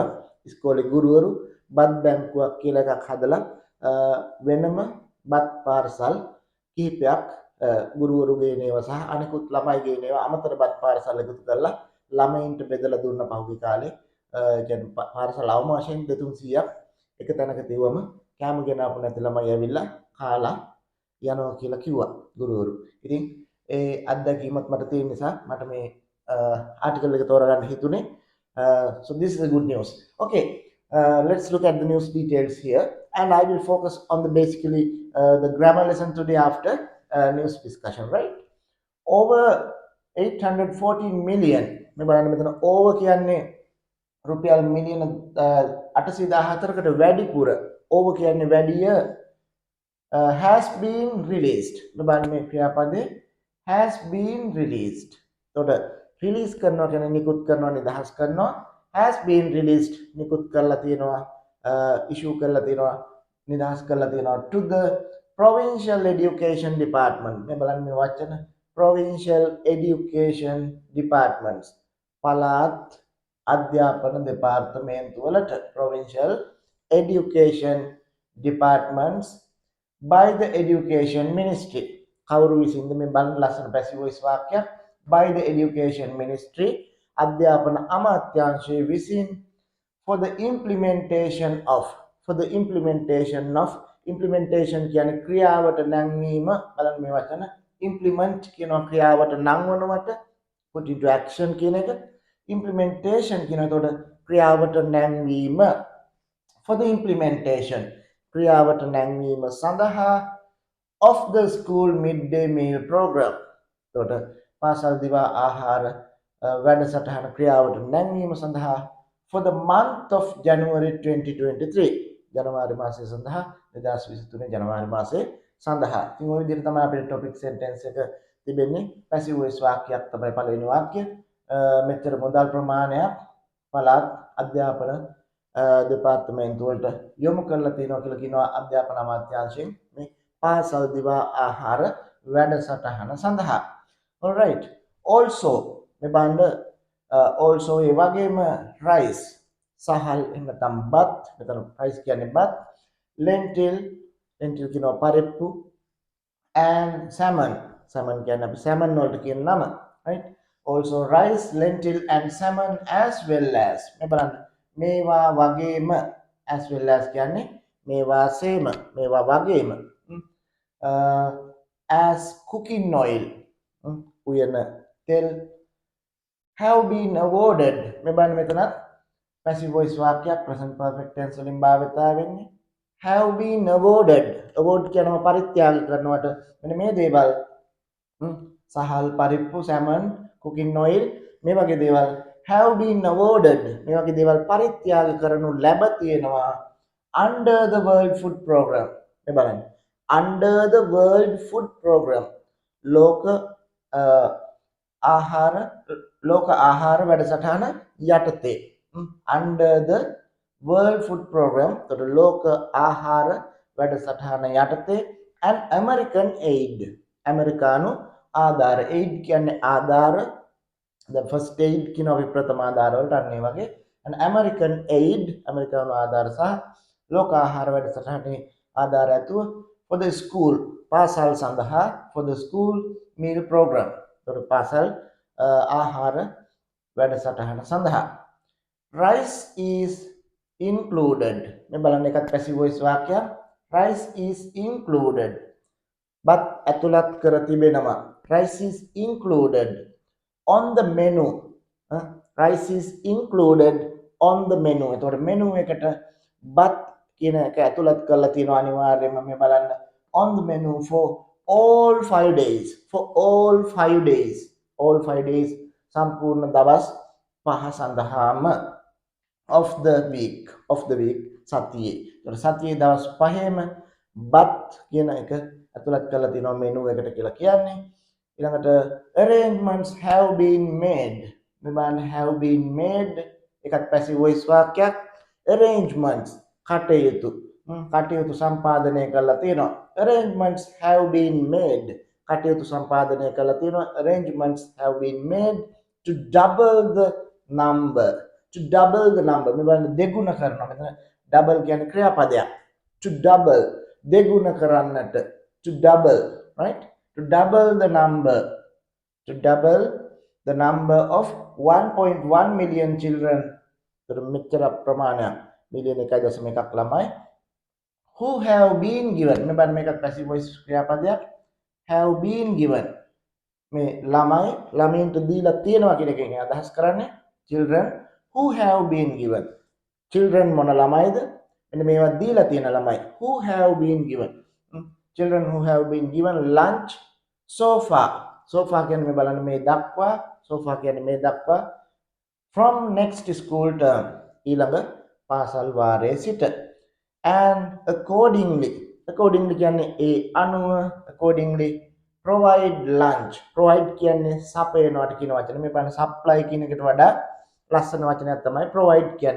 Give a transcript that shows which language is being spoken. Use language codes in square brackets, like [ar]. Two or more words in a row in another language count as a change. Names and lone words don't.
[si] ඉස්කෝලේ ගුරුවරු බත් බැංකුවක් කියලා එකක් හදලා වෙනම බත් පාර්සල් කිහිපයක් ගුරුවරු ගේන ඒවා සහ අනිකුත් ළමයි ගේන ඒවා අමතර බත් පාර්සල් එකතු කරලා ළමයින්ට බෙදලා දුන්න පහුගිය කාලේ කියන්නේ පාර්සල් අවම වශයෙන් 200ක් එක තැනක තියවම කෑම ගෙනාපු නැති ළමයි ඇවිල්ලා කාලා යනවා කියලා කිව්වා ගුරුවරු. ඉතින් ඒ අත්දැකීමත් මට තියෙන නිසා මට මේ ආටිකල් එක තෝරගන්න හිතුනේ. [en] So this is a good news. Okay, let's look at the news details here, and I will focus on the basically the grammar lesson today after news discussion, right? Over 814 million. [si] මේ බලන්න මෙතන over කියන්නේ රුපියල් මිලියන 814කට වැඩිපුර over කියන්නේ වැඩිය [en] has been released. [si] බලන්න මේ ක්‍රියාපදේ [en] has been released. [si] එතකොට release කරනවා කියන්නේ නිකුත් කරනවා නිදහස් කරනවා [en] has been released [si] නිකුත් කරලා තියෙනවා issue කරලා තියෙනවා නිදහස් කරලා තියෙනවා [en] to the Provincial Education Department. [si] මේ බලන්න මේ වචන [en] Provincial Education Departments [si] පළාත් අධ්‍යාපන දෙපාර්තමේන්තු වලට [en] Provincial Education Departments by the Education Ministry. [si] කවුරු විසින්ද මේ බලන ලස්සන [en] passive voice [si] වාක්‍යයක් [en] by the Education Ministry [si] අධ්‍යාපන අමාත්‍යාංශයේ විසින් [en] for the implementation of implementation [si] කියන්නේ ක්‍රියාවට නැංවීම. බලන්න මේ වචන implement කියනවා ක්‍රියාවට නංවනවට [en] put into action [si] කියන එක implementation කියන එතකොට ක්‍රියාවට නැංවීම [en] for the implementation [si] ක්‍රියාවට නැංවීම සඳහා [en] of the school midday meal program. [si] එතකොට පාසල් දිවා ආහාර වැඩසටහන ක්‍රියාවට නැංවීම සඳහා [en] for the month of January 2023 [si] ජනවාරි මාසය සඳහා 2023 ජනවාරි මාසයේ සඳහා. ඉතින් ওই විදිහට තමයි අපේ [en] topic sentence [si] එක තිබෙන්නේ. [en] passive voice [si] වාක්‍යයක් තමයි පළවෙනි වාක්‍යය. මෙච්චර මුදල් ප්‍රමාණයක් පළාත් අධ්‍යාපන දෙපාර්තමේන්තුව වලට යොමු කරලා තියෙනවා කියලා කියනවා අධ්‍යාපන අමාත්‍යාංශයෙන් මේ පාසල් දිවා ආහාර වැඩසටහන සඳහා. [en] All right. [si] Also මේ බණ්ඩ also ඒ වගේම rice සහල් එහෙම නැත්නම් බත් මෙතන rice කියන්නේ බත් lentil කියනවා පරිප්පු and salmon කියන්නේ අපි salmon වලට කියන නම, right? [en] Also rice, lentil and salmon as well as [si] මේ බලන්න මේවා වගේම [en] as well as [si] කියන්නේ මේවා සේම මේවා වගේම [en] as cooking oil [si] උයන තෙල් [en] have been awarded. [si] මේ බලන්න මෙතනත් [en] passive voice [si] වාක්‍යයක් [en] present perfect tense [si] වලින් භාවිතා වෙන්නේ [en] have been awarded. [si] award කියනවා පරිත්‍යාග කරනවට මෙන්න මේ දේවල් සහල් පරිප්පු [en] salmon cooking oil [si] මේ වගේ දේවල් [en] have been awarded [si] මේ වගේ දේවල් පරිත්‍යාග කරනු ලැබ තියෙනවා [en] under the world food program [si] මේ බලන්න [en] under the world food program [si] ලෝක ආහාර ලෝක ආහාර වැඩසටහන යටතේ [en] under the world food program [si] තොර ලෝක ආහාර වැඩසටහන යටතේ [en] and American aid [si] ඇමරිකානු ආධාර aid කියන්නේ ආධාර [en] the first aid [si] කියන අපි ප්‍රථම ආධාර වලට අන්නේ වගේ [en] and American aid [si] ඇමරිකානු ආධාර සහ ලෝක ආහාර වැඩසටහනේ ආධාර ඇතුව [en] for the school [si] පාසල් සඳහා [en] for the school meal program [si] තොර පාසල් ආහාර වැඩසටහන සඳහා rice [en] is included [si] මේ බලන්න එකත් [en] passive voice වාක්‍යයක් rice is included but [si] ඇතුළත් කර තිබෙනවා [en] rice is included on the menu rice is included on the menu එතකොට menu එකට but [si] කියන එක ඇතුළත් කරලා තියෙනවා අනිවාර්යයෙන්ම මේ බලන්න [en] on the menu for all 5 days for all 5 days all 5 days [si] සම්පූර්ණ දවස් 5 සඳහාම [en] of the week [si] සතියේ එතකොට සතියේ දවස් 5ෙම but කියන එක ඇතුළත් කරලා තියෙනවා menu එකට කියලා කියන්නේ ඊළඟට [en] arrangements have been made [si] මේ බලන්න [en] have been made [si] එකත් [en] passive voice [si] වාක්‍යයක් arrangements කටයුතු සම්පාදනය කරලා තියෙනවා [en] arrangements have been made [si] කටයුතු සම්පාදනය කරලා තියෙනවා [en] arrangements have been made to double the number [si] මේ බලන්න දෙගුණ කරනවා මෙතන double කියන්නේ ක්‍රියාපදයක් [en] to double [si] දෙගුණ කරන්නට [en] to double right to double the number of 1.1 million children [si] මෙච්චර ප්‍රමාණයක් මිලියන 1.1ක් ළමයි [en] who have been given [si] මේ බලන්න මේකත් [en] passive voice ක්‍රියාපදයක් have been [si] given මේ ළමයින්ට දීලා තියෙනවා කියන එකෙන් අදහස් කරන්නේ [en] children who have been given children [si] මොන ළමයිද මෙන්න මේවා දීලා තියෙන ළමයි [en] who have been given children who have been given lunch so far [si] කියන්නේ මේ බලන්න මේ දක්වා [en] from next school term [si] ඊළඟ පාසල් වාරයේ සිට [en] and accordingly [si] කියන්නේ ඒ අනුව [en] accordingly provide lunch provide [si] කියන්නේ සපයනවාට කියන වචනේ මේ බලන්න supply කියන එකට වඩා ලස්සන වචනයක් තමයි provide කියන්නේ.